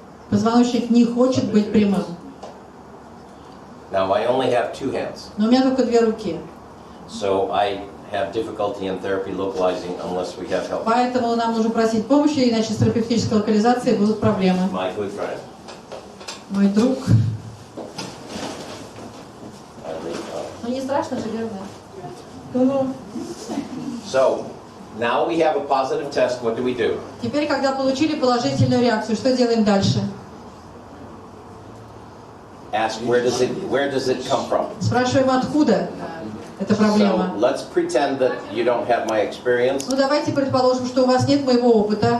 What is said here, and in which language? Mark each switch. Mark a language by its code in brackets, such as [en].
[ru] Позвоночник не хочет быть прямым. [en] Now I only have 2 hands, [ru] Но у меня только 2 руки. [en] so I have difficulty in therapy localizing unless we have help. [ru] Поэтому нам нужно просить помощи, иначе с терапевтической локализацией будут проблемы. [en] My good friend. [ru] Мой друг. [en] I leave, [ru] Ну не страшно же, верно? [en] So now we have a positive test. What do we do? [ru] Теперь, когда получили положительную реакцию, что делаем дальше? [en] Ask where does it come from? [ru] Спрашиваем, откуда эта проблема. [en] So let's pretend that you don't have my experience. [ru] Ну давайте предположим, что у вас нет моего опыта.